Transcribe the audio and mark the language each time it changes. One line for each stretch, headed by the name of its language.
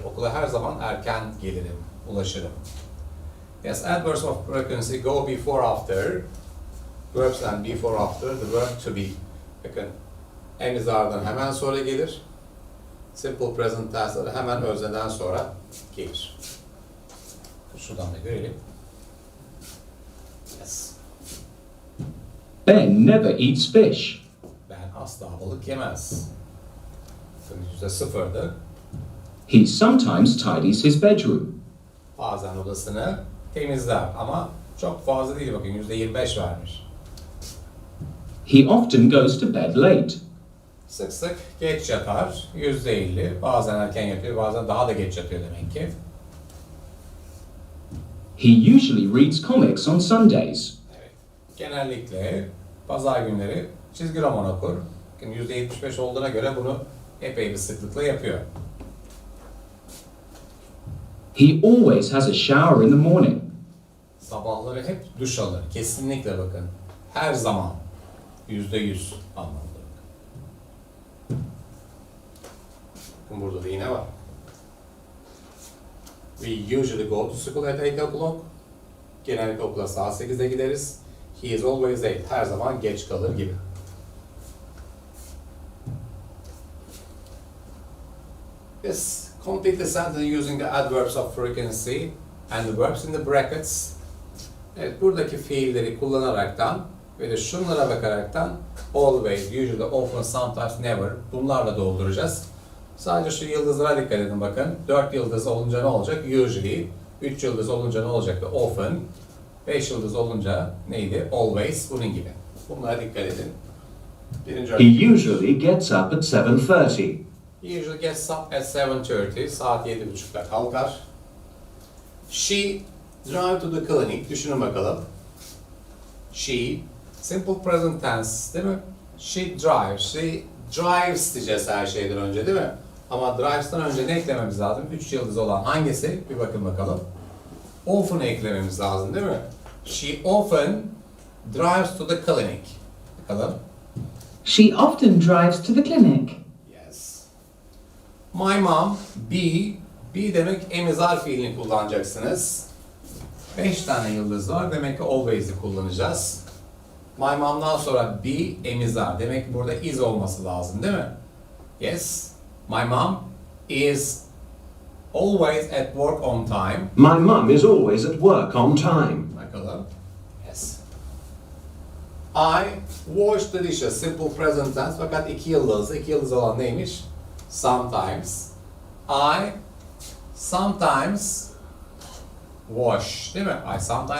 Turkish: Okula her zaman erken gelirim, ulaşırım.
English: Yes, adverbs of frequency go before after. Verbs and before after. The verb to be.
Turkish: Bakın, en ardından hemen sonra gelir. Simple present tense'ları hemen özneden sonra gelir. Şuradan da görelim.
English: Yes. Ben never eats fish.
Turkish: Ben asla balık yemez. %0'dı.
English: He sometimes tidies his bedroom.
Turkish: Bazen odasını temizler ama çok fazla değil, bakın %25 vermiş.
English: He often goes to bed late.
Turkish: Sık sık geç yatar, %50. Bazen erken yatıyor, bazen daha da geç yatıyor demek ki.
English: He usually reads comics on Sundays.
Turkish: Evet. Genellikle pazar günleri çizgi roman okur. Bakın %75 olduğuna göre bunu epey bir sıklıkla yapıyor.
English: He always has a shower in the morning.
Turkish: Sabahları hep duş alır. Kesinlikle bakın. Her zaman. %100 anlamında. Bakın burada da yine var.
English: We usually go to school at 8 o'clock.
Turkish: Genellikle okula saat 8'de gideriz.
English: He is always late.
Turkish: Her zaman geç kalır gibi.
English: Yes, complete the sentence using the adverbs of frequency and the verbs in the brackets.
Turkish: Evet, buradaki fiilleri kullanaraktan ve de şunlara bakaraktan always, usually, often, sometimes, never bunlarla dolduracağız. Sadece şu yıldızlara dikkat edin bakın. 4 yıldız olunca ne olacak? Usually. 3 yıldız olunca ne olacaktı? Often. 5 yıldız olunca neydi? Always. Bunun gibi. Bunlara dikkat edin. Birinci
English: He
Turkish: örnek.
English: usually gets up at 7:30. He usually gets up at 7:30.
Turkish: Saat 7.30'da kalkar.
English: She drive to the clinic.
Turkish: Düşünün bakalım.
English: She, simple present tense değil mi? She drives. She drives
Turkish: diyeceğiz her şeyden önce değil mi? Ama drives'tan önce ne eklememiz lazım? 3 yıldız olan hangisi? Bir bakın bakalım. Often eklememiz lazım değil mi?
English: She often drives to the clinic.
Turkish: Bakalım.
English: She often drives to the clinic. Yes.
Turkish: My mom, be demek emizar fiilini kullanacaksınız. 5 tane yıldız var. Demek ki always'i kullanacağız. My mom'dan sonra be emizar. Demek ki burada is olması lazım değil mi?
English: Yes. My mom is always at work on time. My mum is always at work on time. Bakalım. Yes. I wash the dishes. Simple present tense.
Turkish: Fakat 2 yıldız. 2 yıldız olan neymiş? Sometimes.
English: I sometimes wash.
Turkish: Değil mi? I sometimes